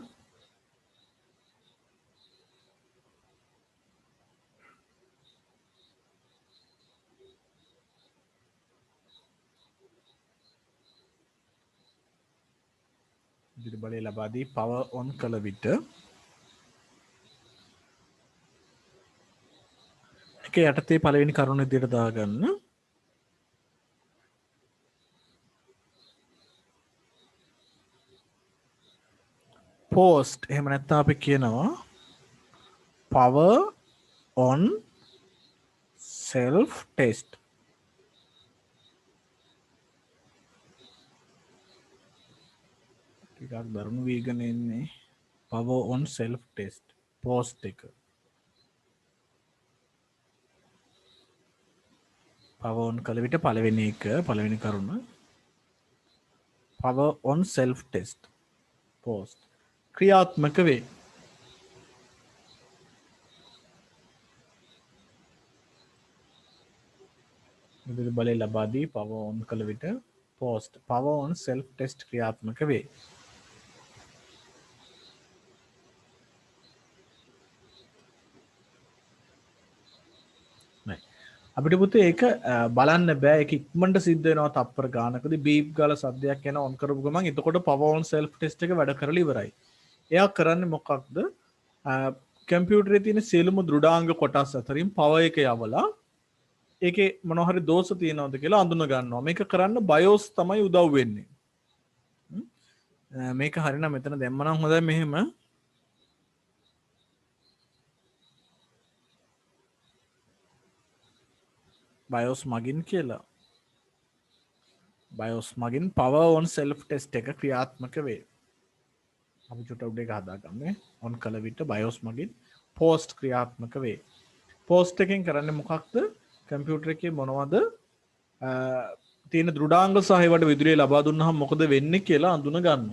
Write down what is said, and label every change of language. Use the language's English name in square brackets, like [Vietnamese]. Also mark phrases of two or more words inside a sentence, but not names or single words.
[Sinhala] විදුලි බලය ලබා දී [English] power on [Sinhala] කළ විට එක යටතේ පළවෙනි කරුණ විදිහට දාගන්න. [English] post [Sinhala] එහෙම නැත්නම් අපි කියනවා [English] power on self test. [Sinhala] ටිකක් දරුණු වීගෙන එන්නේ [English] power on self test post [Sinhala] එක. [English] power on [Sinhala] කළ විට පළවෙනි කරුණ [English] power on self test post [Sinhala] ක්‍රියාත්මක වේ. විදුලි බලය ලබා දී [English] power on [Sinhala] කළ විට [English] post power on self test [Sinhala] ක්‍රියාත්මක වේ. අපිට පුතේ ඒක බලන්න බෑ. ඒක ඉක්මනට සිද්ධ වෙනවා තප්පර ගානකදී බීප් ගාලා සද්දයක් එනවා ඔන් කරපු ගමන් එතකොට [English] power on self test [Sinhala] එක වැඩ කරලා ඉවරයි. එයා කරන්නේ මොකක්ද? කම්පියුටරේ තියෙන සියලුම දෘඩාංග කොටස් අතරින් power එක යවලා ඒකේ මොනවා හරි දෝෂ තියෙනවද කියලා අඳුන ගන්නවා. මේක කරන්න BIOS තමයි උදව් වෙන්නේ. මේක හරිනම් මෙතන දැම්මනම් හොඳයි මෙහෙම. BIOS මගින් කියලා. BIOS මගින් [English] power on self test [Sinhala] එක ක්‍රියාත්මක වේ. අපි චුට්ටක් උඩ එක හදාගන්නේ. on කළ විට BIOS මගින් post ක්‍රියාත්මක වේ. post එකෙන් කරන්නේ මොකක්ද? කම්පියුටර් එකේ මොනවද තියෙන දෘඩාංග සහ ඒවට විදුලිය ලබා දුන්නාම මොකද වෙන්නේ කියලා අඳුන ගන්නවා.